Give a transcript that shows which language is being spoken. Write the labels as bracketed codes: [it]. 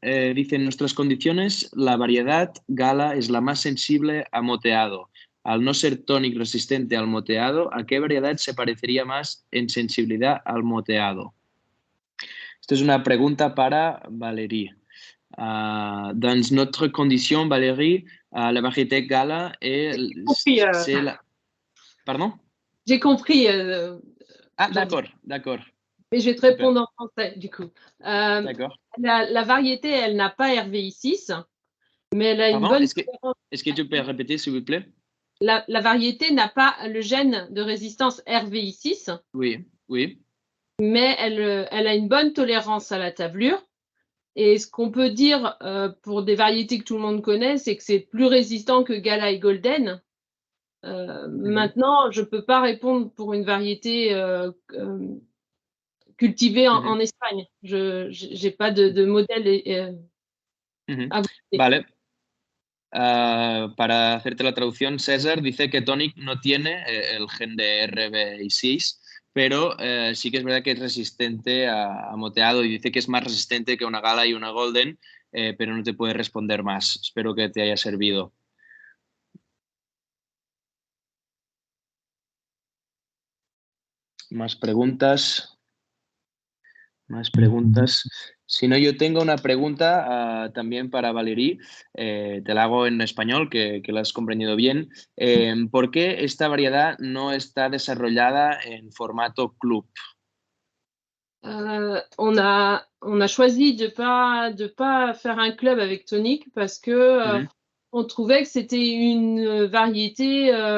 [es] Dice, en nuestras condiciones, la variedad Gala es la más sensible a moteado. Al no ser tonic resistente al moteado, ¿a qué variedad se parecería más en sensibilidad al moteado? Esta es una pregunta para Valérie. [fr] Dans notre condition, Valérie, la variété Gala c'est la... Pardon? J'ai compris. D'accord, d'accord. Mais je vais te répondre en français, du coup. D'accord. La variété, elle n'a pas RVI6, mais elle a une bonne... Est-ce que tu peux répéter, s'il vous plaît? La variété n'a pas le gène de résistance RVI6. Oui, oui. Mais elle a une bonne tolérance à la tablure. Et ce qu'on peut dire pour des variétés que tout le monde connaît, c'est que c'est plus résistant que Gala et Golden. Maintenant, je ne peux pas répondre pour une variété cultivée en Espagne. Je n'ai pas de modèle à vous dire. [es] Vale. Para hacerte la traducción, César dice que tonic no tiene el gen de RBI6, pero sí que es verdad que es resistente a moteado, y dice que es más resistente que una Gala y una Golden, pero no te puede responder más. Espero que te haya servido. Más preguntas. Más preguntas. Si no, yo tengo una pregunta también para Valérie. Te la hago en español, que la has comprendido bien. ¿Por qué esta variedad no está desarrollada en formato club? [fr] On a choisi de pas faire un club avec tonic parce que on trouvait que c'était une variété